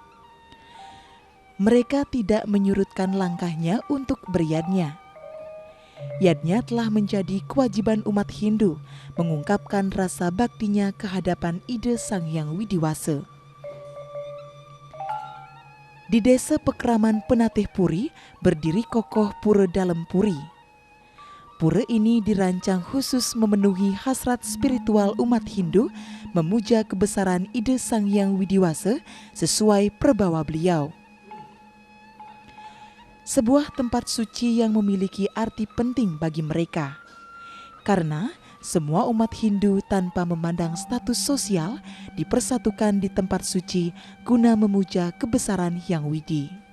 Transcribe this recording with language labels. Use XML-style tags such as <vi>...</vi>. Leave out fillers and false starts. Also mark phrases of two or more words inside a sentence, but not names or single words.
<id>Mereka tidak menyurutkan langkahnya untuk beryadnya. Yadnya telah menjadi kewajiban umat Hindu mengungkapkan rasa baktinya ke hadapan Ida Sang Hyang Widiwasa. Di Desa Pekraman Penateh Puri berdiri kokoh Pura Dalam Puri. Pura ini dirancang khusus memenuhi hasrat spiritual umat Hindu memuja kebesaran Ida Sang Hyang Widiwasa sesuai perbawa beliau. Sebuah tempat suci yang memiliki arti penting bagi mereka. Karena semua umat Hindu tanpa memandang status sosial dipersatukan di tempat suci guna memuja kebesaran Hyang Widi.</id>